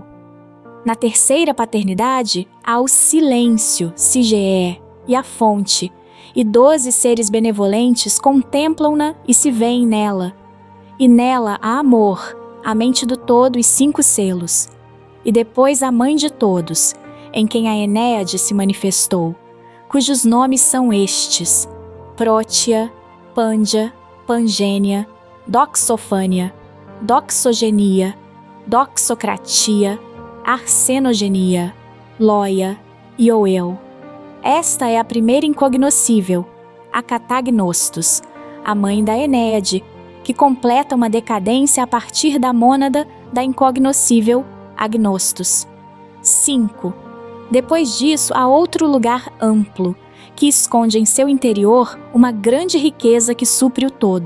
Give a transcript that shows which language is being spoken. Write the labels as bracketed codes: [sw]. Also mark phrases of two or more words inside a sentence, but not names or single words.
[pt] Na terceira paternidade, há o silêncio, Sigee, e a fonte, e 12 seres benevolentes contemplam-na e se veem nela. E nela há amor, a mente do todo e 5 selos. E depois a mãe de todos, em quem a Enéade se manifestou, cujos nomes são estes: Prótia, Pândia, Pangênia, Doxofânia, Doxogenia, Doxocratia, Arsenogenia, Lóia e Oel. Esta é a primeira incognoscível, a Catagnostos, a mãe da Enéade, que completa uma decadência a partir da mônada da incognoscível Agnostos. 5. Depois disso há outro lugar amplo, que esconde em seu interior uma grande riqueza que supre o todo.